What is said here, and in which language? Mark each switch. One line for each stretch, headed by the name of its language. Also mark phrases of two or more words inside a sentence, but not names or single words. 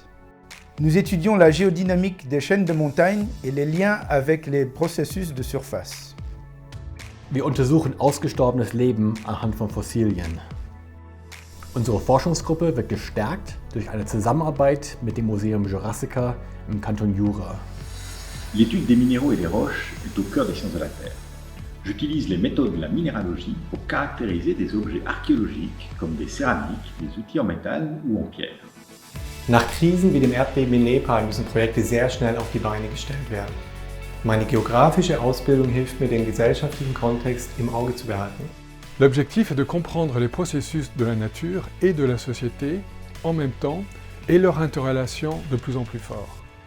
French: Nous étudions la géodynamique des chaînes de montagnes et les liens avec les processus de surface.
German: Wir untersuchen ausgestorbenes Leben anhand von Fossilien. Unsere Forschungsgruppe wird gestärkt durch eine Zusammenarbeit mit dem Museum Jurassica im Kanton Jura.
French: L'étude des minéraux et des roches est au cœur des sciences de la Terre. J'utilise les méthodes de la minéralogie pour caractériser des objets archéologiques comme des céramiques, des outils en métal ou en pierre.
German: Nach Krisen wie dem Erdbeben in Nepal müssen Projekte sehr schnell auf die Beine gestellt werden. Meine geografische Ausbildung hilft mir, den gesellschaftlichen Kontext im Auge zu behalten.
French: L'objectif est de comprendre les processus de la nature et de la société en même temps et leur interrelation de plus en plus fort.